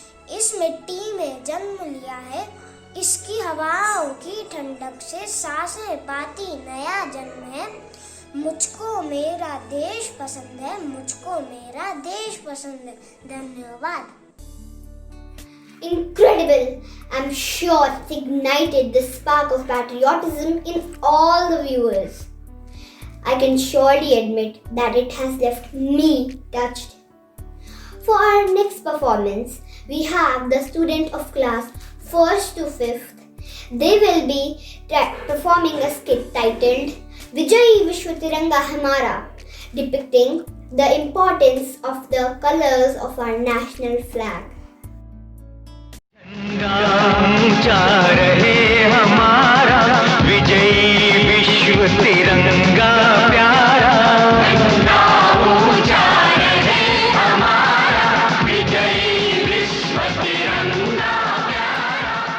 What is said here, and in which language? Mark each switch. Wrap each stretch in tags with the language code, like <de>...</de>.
<hi>इस मिट्टी में जन्म लिया है, इसकी हवाओं की ठंडक से सांसें पाती नया जन्म है। मुझको मेरा देश पसंद है, मुझको मेरा देश पसंद है। धन्यवाद।</hi> <en>Incredible! I'm sure it ignited the spark of patriotism in all the viewers. I can surely admit that it has left me touched. For our next performance, we have the student of class 1st to 5th. They will be performing a skit titled Vijayi Vishwa Tiranga Hamara, depicting the importance of the colors of our national flag.</en> <hi>ऊंचा रहे हमारा विजयी विश्व तिरंगा प्यारा। ऊंचा रहे हमारा विजयी विश्व तिरंगा प्यारा।</hi>